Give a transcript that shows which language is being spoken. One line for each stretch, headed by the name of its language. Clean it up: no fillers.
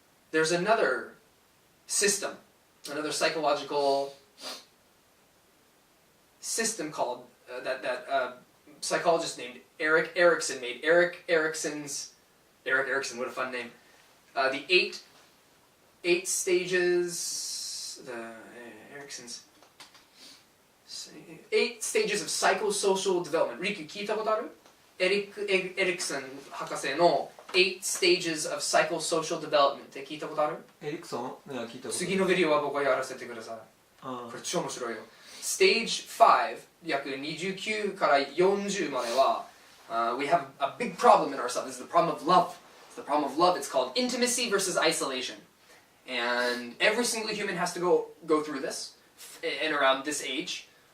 English: There's another system, another psychological system called, that psychologist named Erik Erikson made. Erik Erikson, what a fun name. The eight stages, Erikson's 8 stages of psychosocial development.
Japanese: Riku, 聞いたことある？エリクソン博士の
English: 8 stages of psychosocial development
Japanese: って聞いたことある？エリクソン？いや、聞いたことある。次のビデオは僕はやらせてください。これ超面白いよ。
English: Stage 5、
Japanese: 約29から40までは、
English: we have a big problem in ourselves. It's the problem of love. It's the problem of love. It's called intimacy versus isolation. And every single human has to go through this in around this age.